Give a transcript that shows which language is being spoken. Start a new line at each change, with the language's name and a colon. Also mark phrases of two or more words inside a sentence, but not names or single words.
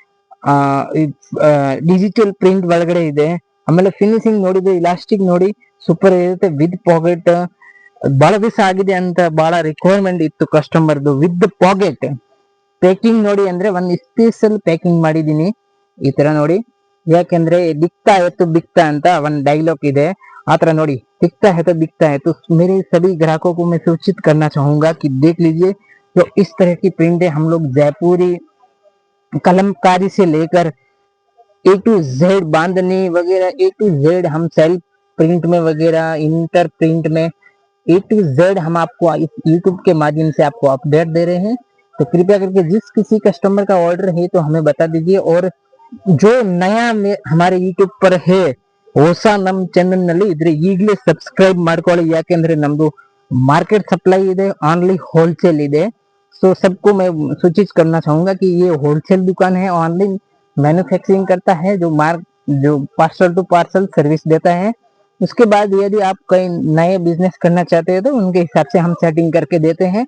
English: digital print
Kannada: ಒಳಗಡೆ ಇದೆ. ಆಮೇಲೆ ಫಿನಿಶಿಂಗ್ ನೋಡಿದ್ರೆ ಇಲಾಸ್ಟಿಕ್ ನೋಡಿ ಸೂಪರ್ ಇರುತ್ತೆ.
English: with pocket
Kannada: ಬಹಳ ದಿವಸ ಆಗಿದೆ ಅಂತ ಬಹಳ ರಿಕ್ವೈರ್ಮೆಂಟ್ ಇತ್ತು ಕಸ್ಟಮರ್ದು.
English: with pocket packing
Kannada: ನೋಡಿ, ಅಂದ್ರೆ ಒಂದು
English: special packing
Kannada: ಮಾಡಿದೀನಿ ಈ ತರ ನೋಡಿ. ಯಾಕೆಂದ್ರೆ
Hindi: दिखता है तो बिकता
Kannada: ಅಂತ ಒಂದು डायलॉग ಇದೆ, ಆ ತರ ನೋಡಿ
Hindi: दिखता है तो बिकता है। तो मेरे सभी ग्राहकों को मैं सूचित करना चाहूंगा कि देख लीजिए, जो इस तरह की प्रिंट है हम लोग जयपुरी कलमकारी से लेकर
English: A to Z
Hindi: बांधनी वगैरह
English: A to Z
Hindi: हम
English: self print
Hindi: में वगैरह
English: inter print
Hindi: में
English: A to Z
Hindi: हम आपको इस यूट्यूब के माध्यम से आपको अपडेट दे रहे हैं। तो कृपया करके जिस किसी कस्टमर का ऑर्डर है तो हमें बता दीजिए। और जो नया हमारे यूट्यूब पर है
Kannada: ಹೊಸ ನಮ್ಮ ಚಾನೆಲ್ ನಲ್ಲಿ ಇದ್ರೆ ಈಗಲೇ ಸಬ್ಸ್ಕ್ರೈಬ್ ಮಾಡ್ಕೊಳ್ಳಿ. ಯಾಕೆಂದ್ರೆ ನಮ್ದು
English: market supply
Kannada: ಇದೆ,
English: only wholesale
Kannada: ಇದೆ।
Hindi: सो सबको मैं सूचित करना चाहूंगा कि ये होलसेल दुकान है,
English: online manufacturing
Hindi: करता है, जो
English: parcel to parcel service
Hindi: देता है। उसके बाद यदि आप कहीं नए बिजनेस करना चाहते हैं तो उनके हिसाब से हम सेटिंग करके देते हैं।